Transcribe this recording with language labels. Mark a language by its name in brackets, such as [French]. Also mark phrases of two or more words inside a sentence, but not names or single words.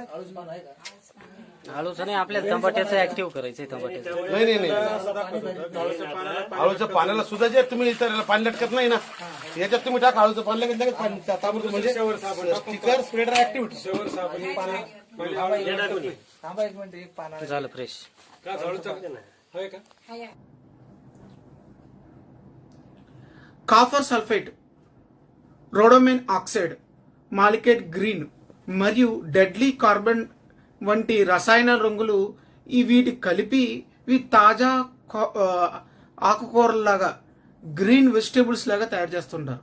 [Marathi] आळूचं नाही आपल्याला टमाट्याचं ऍक्टिव्ह करायचंय टमाट्याचं. नाही आळूच्या पाण्याला सुद्धा जे तुम्ही इतर पाणी लटकत नाही ना याच्यात तुम्ही टाका आळूचं पाणी लगेच लगेच पाणी ताबडतोब म्हणजे [English] sticker spreader activity [Marathi] थांबा एक मिनिट एक पाना झालं फ्रेश. [English] copper sulphate, rhodamine oxide, malachite green [Telugu] మరియు [English] deadly carbon [Telugu] వంటి రసాయన రంగులు వీటి కలిపి ఇవి తాజా ఆకుకూరలాగా [English] green vegetables [Telugu] లాగా తయారు చేస్తుంటారు.